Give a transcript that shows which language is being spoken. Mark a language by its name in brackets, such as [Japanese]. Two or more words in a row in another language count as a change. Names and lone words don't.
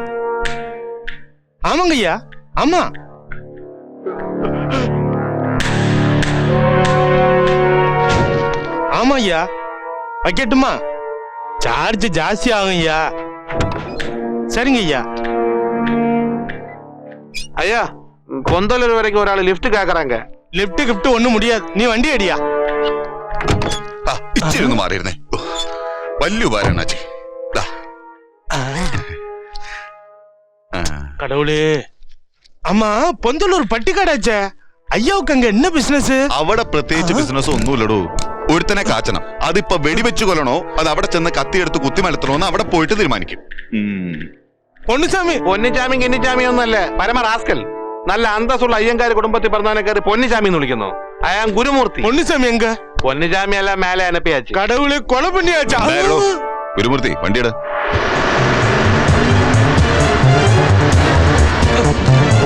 [Tamil] ஆமாங்க ஐயா, ஆமா. ஆமா ஐயா, வைக்கட்டுமா? சார்ஜ் ஜாஸ்தி ஆகும் ஐயா. சரிங்க ஐயா. ஐயா, கொந்தலூர் வரைக்கும் ஒரு ஆள் லிஃப்ட் கேக்குறாங்க. லிஃப்ட் கிஃப்ட் ஒண்ணும் முடியாது. நீ வண்டி அடியா. [Malayalam] ഇച്ചിരി ഒന്ന് മാറിയിരുന്നേ. വലിയ ഉപകാരമാണ് അച്ഛൻ. [Tamil] கடவுளே. ஆமா, பொந்தலூர் பட்டிக்காடாச்சே. ஐயாவுக்கு அங்க என்ன பிசினஸ்? [Malayalam] അവിടെ പ്രത്യേകിച്ച് ബിസിനസ് ഒന്നുമില്ലടോ. ഒരുത്തനെ കാച്ചണം. അതിപ്പോ വെടിവെച്ച് കൊല്ലണോ അത് അവിടെ ചെന്ന് കത്തിയെടുത്ത് കുത്തിമലത്തണോന്ന് അവിടെ പോയിട്ട് തീരുമാനിക്കും. പൊന്നുസാമി. പൊന്നിച്ചാമി കിന്നിച്ചാമി ഒന്നല്ല, പരമ റാസ്കൽ. നല്ല അന്തസ്സുള്ള അയ്യങ്കാര് കുടുംബത്തിൽ പറഞ്ഞവനെ കയറി പൊന്നിച്ചാമി എന്ന് വിളിക്കുന്നു. അയാൾ ഗുരുമൂർത്തി. [Tamil] பொன்னுசாமி எங்க? பொன்னிச்சாமி அல்ல, மேலே அனுப்பியாச்சு. கடவுளே, கொலை பண்ணியாச்சா? [Malayalam] ഗുരുമൂർത്തി വണ്ടിയുടെ